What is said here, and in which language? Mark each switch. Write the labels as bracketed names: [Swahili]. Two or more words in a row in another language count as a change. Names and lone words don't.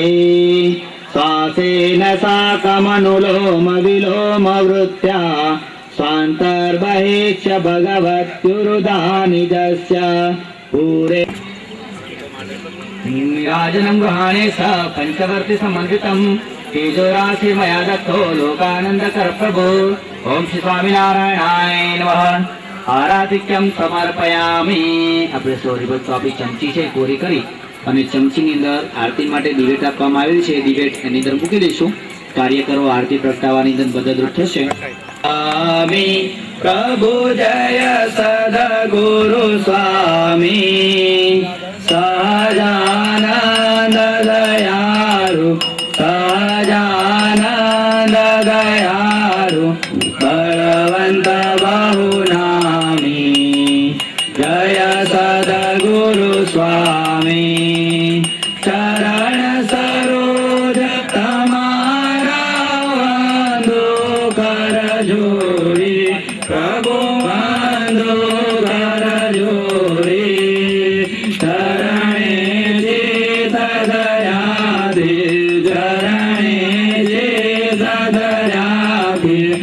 [Sanskrit] श्वासेन साकमनुलोम विलोम वृत्त्या स्वान्तर्बहिश्च भगवत्युरुदानिजस्य पूरे राजनं गृहाणे स पञ्चवर्ति समन्वितं तेजोराशि मया दत्तो लोकानन्दकर प्रभो. ओम श्री स्वामिनारायणाय नमः. आराधिक्यम समर्पयामि. [Gujarati] આપણે સોરીબત આપણી ચમચી છે કોરી કરી અને ચમચીની અંદર આરતી માટે દિવેટ આપવામાં આવેલ છે. દિવેટ એની અંદર મૂકી દઈશું. કાર્યકરો આરતી પ્રગટાવવાની અંદર મદદરૂપ થશે. સ્વામી પ્રભુ જય સદગુરુ સ્વામી સહજાનંદ દયાળુ સહજાનંદ દયાળુ बलवंत બહુનામી જય સદગુરુ સ્વામી ચરણ સરોજ તમારા વંદો કર જોડી પ્રભુ વંદો કર જોડી ચરણે જે દયા દે ચરણે જે દયા દે